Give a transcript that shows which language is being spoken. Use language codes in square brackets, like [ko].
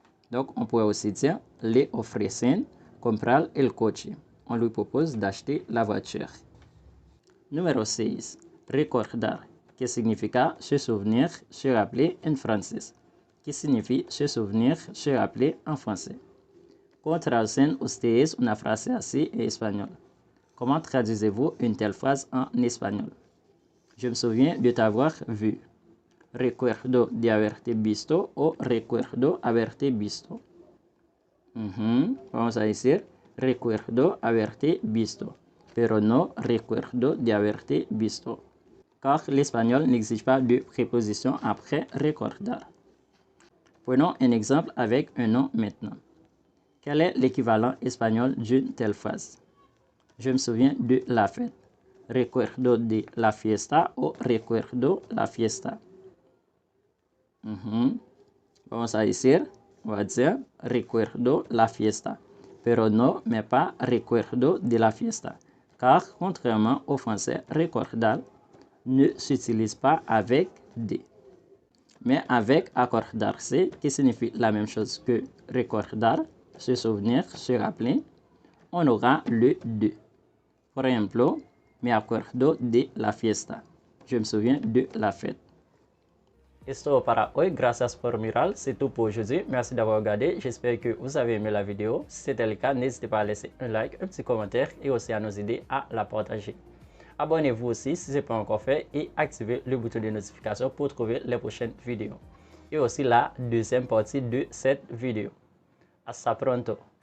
[fr] Donc, on pourrait aussi dire [es] le ofrecen comprar el coche. [fr] On lui propose d'acheter la voiture. Numéro 6. Recordar, qui signifie se souvenir, se rappeler en français, qui signifie se souvenir, se rappeler en français. [es] ¿Cómo traducen ustedes una frase así en espagnol? [fr] Comment traduisez-vous une telle phrase en espagnol? Je me souviens de t'avoir vu. [es] Recuerdo de haberte visto o recuerdo haberte visto. Vamos a decir recuerdo haberte visto, pero no recuerdo de haberte visto, [fr] car l'espagnol n'exige pas de préposition après recordar. Prenons un exemple avec un nom maintenant. Quel est l'équivalent espagnol d'une telle phrase? Je me souviens de la fête. [es] Recuerdo de la fiesta o recuerdo la fiesta. Vamos a decir, [fr] on va dire [es] recuerdo la fiesta, pero no, [fr] mais pas [es] recuerdo de la fiesta, [fr] car contrairement au français, recordar ne s'utilise pas avec de, mais avec acordarse, qui signifie la même chose que recordar, se souvenir, se rappeler, on aura le de. [es] Por ejemplo, me acuerdo de la fiesta. [fr] Je me souviens de la fête. [es] Es todo para hoy, gracias por mirar, [fr] c'est tout pour aujourd'hui, merci d'avoir regardé, j'espère que vous avez aimé la vidéo, si c'était le cas, n'hésitez pas à laisser un like, un petit commentaire et aussi à nous aider à la partager. Abonnez-vous aussi si ce n'est pas encore fait et activez le bouton de notification pour trouver les prochaines vidéos. Et aussi la deuxième partie de cette vidéo. [es] Hasta pronto!